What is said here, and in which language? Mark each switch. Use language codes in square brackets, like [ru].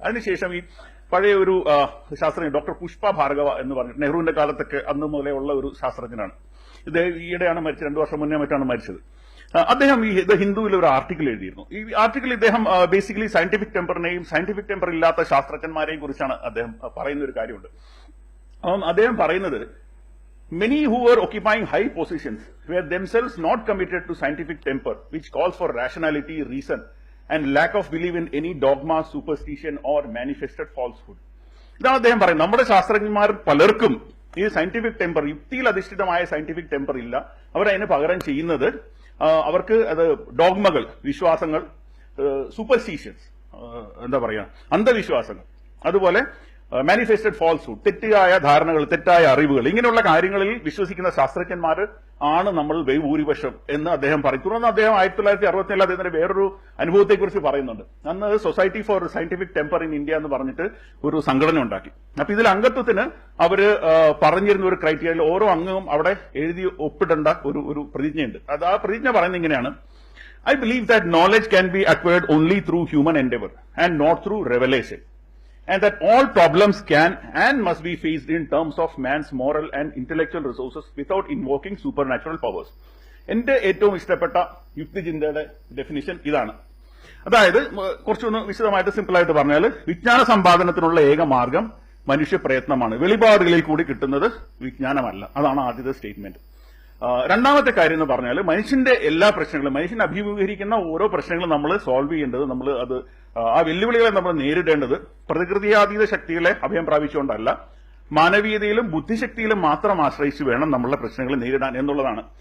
[ml] അതിനുശേഷം ഈ പഴയ ഒരു ശാസ്ത്രജ്ഞൻ ഡോക്ടർ പുഷ്പ ഭാർഗവ എന്ന് പറഞ്ഞിട്ട് നെഹ്റുവിന്റെ കാലത്തൊക്കെ അന്ന് മുതലേ ഉള്ള ഒരു ശാസ്ത്രജ്ഞനാണ്. ഇത് ഈയിടെയാണ് മരിച്ചത്, 2 വർഷം മുന്നേ മറ്റാണ് മരിച്ചത്. അദ്ദേഹം ഈ ഹിന്ദുവിൽ ഒരു ആർട്ടിക്കിൾ എഴുതിയിരുന്നു. ഈ ആർട്ടിക്കിൾ ഇദ്ദേഹം ബേസിക്കലി സയന്റിഫിക് ടെമ്പറിനെയും സയന്റിഫിക് ടെമ്പർ ഇല്ലാത്ത ശാസ്ത്രജ്ഞന്മാരെയും കുറിച്ചാണ് അദ്ദേഹം പറയുന്ന ഒരു കാര്യമുണ്ട്. അദ്ദേഹം പറയുന്നത് [en] many who were occupying high positions were themselves not committed to scientific temper, which calls for rationality, reason, and lack of belief in any dogma, superstition, or manifested falsehood. [ml] ഇതാണ് അദ്ദേഹം പറയുന്നത്. നമ്മുടെ ശാസ്ത്രജ്ഞന്മാർ പലർക്കും ഈ സയന്റിഫിക് ടെമ്പർ, യുക്തിയിൽ അധിഷ്ഠിതമായ scientific temper ഇല്ല. അവരതിന് പകരം ചെയ്യുന്നത് അവർക്ക് അത് ഡോഗ്മകൾ, വിശ്വാസങ്ങൾ, സൂപ്പർസ്റ്റീഷ്യൻസ്, എന്താ പറയാ അന്ധവിശ്വാസങ്ങൾ, അതുപോലെ മാനിഫെസ്റ്റഡ് ഫാൾസ്ഹുഡ്, തെറ്റായ ധാരണകൾ, തെറ്റായ അറിവുകൾ, ഇങ്ങനെയുള്ള കാര്യങ്ങളിൽ വിശ്വസിക്കുന്ന ശാസ്ത്രജ്ഞന്മാർ ആണ് നമ്മൾ ഭൂരിപക്ഷം എന്ന് അദ്ദേഹം പറയും. തുടർന്ന് അദ്ദേഹം 1967 അദ്ദേഹത്തിന്റെ വേറൊരു അനുഭവത്തെക്കുറിച്ച് പറയുന്നുണ്ട്. അന്ന് society for scientific temper in India എന്ന് പറഞ്ഞിട്ട് ഒരു സംഘടന ഉണ്ടാക്കി. അപ്പൊ ഇതിൽ അംഗത്വത്തിന് അവര് പറഞ്ഞിരുന്ന ഒരു ക്രൈറ്റീരിയയിൽ ഓരോ അംഗവും അവിടെ എഴുതി ഒപ്പിടേണ്ട ഒരു പ്രതിജ്ഞയുണ്ട്. അത് ആ പ്രതിജ്ഞ പറയുന്നത് ഇങ്ങനെയാണ്: [en] I believe that knowledge can be acquired only through human endeavor and not through revelation. And that all problems can and must be faced in terms of man's moral and intellectual resources without invoking supernatural powers. [ml] എന്റെ ഏറ്റവും ഇഷ്ടപ്പെട്ട യുക്തിചിന്തയുടെ definition ഇതാണ്. അതായത് കുറച്ചൊന്ന് വിശദമായിട്ട് സിമ്പിളായിട്ട് പറഞ്ഞാൽ, വിജ്ഞാന സമ്പാദനത്തിനുള്ള ഏക മാർഗം മനുഷ്യ പ്രയത്നമാണ്. വെളിപാടുകളിൽ കൂടി കിട്ടുന്നത് വിജ്ഞാനമല്ല. അതാണ് ആദ്യത്തെ സ്റ്റേറ്റ്മെന്റ്. രണ്ടാമത്തെ കാര്യം എന്ന് പറഞ്ഞാൽ, മനുഷ്യന്റെ എല്ലാ പ്രശ്നങ്ങളും, മനുഷ്യൻ അഭിമുഖീകരിക്കുന്ന ഓരോ പ്രശ്നങ്ങളും നമ്മൾ സോൾവ് ചെയ്യേണ്ടത്, നമ്മൾ അത് ആ വെല്ലുവിളികളെ നമ്മൾ നേരിടേണ്ടത് പ്രകൃതിയാതീത ശക്തികളെ അഭയം പ്രാപിച്ചുകൊണ്ടല്ല, മാനവീയതയിലും ബുദ്ധിശക്തിയിലും മാത്രം ആശ്രയിച്ച് വേണം നമ്മളുടെ പ്രശ്നങ്ങൾ നേരിടാൻ എന്നുള്ളതാണ്.